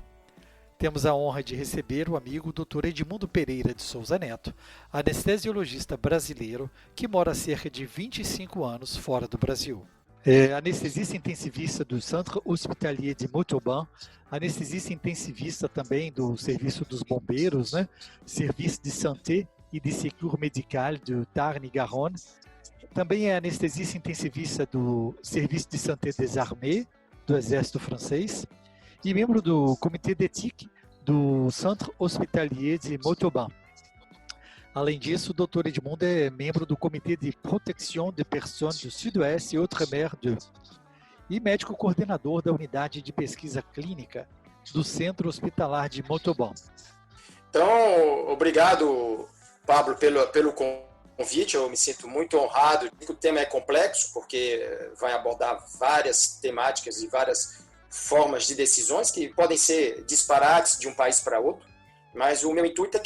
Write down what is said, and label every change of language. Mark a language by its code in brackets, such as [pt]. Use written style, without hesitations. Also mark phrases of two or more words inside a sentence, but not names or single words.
[pt] Temos a honra de receber o amigo Dr. Edmundo Pereira de Souza Neto, anestesiologista brasileiro que mora há cerca de 25 anos fora do Brasil. É anestesista intensivista do Centre Hospitalier de Montauban, anestesista intensivista também do Serviço dos Bombeiros, Serviço de Santé e de Sécurité Médical do Tarn-et-Garonne. Também é anestesista intensivista do Serviço de Santé des Armées, do Exército Francês, e membro do Comitê d'éthique do Centre Hospitalier de Montauban. Além disso, o Dr. Edmundo é membro do Comitê de Protection des Personnes do Sud-Ouest e Outre-mer 2 e médico coordenador da Unidade de Pesquisa Clínica do Centro Hospitalar de Montauban. Então, obrigado, Pablo, pelo convite. Eu me sinto muito honrado. O tema é complexo, porque vai abordar várias temáticas e várias formas de decisões que podem ser disparates de um país para outro, mas o meu intuito é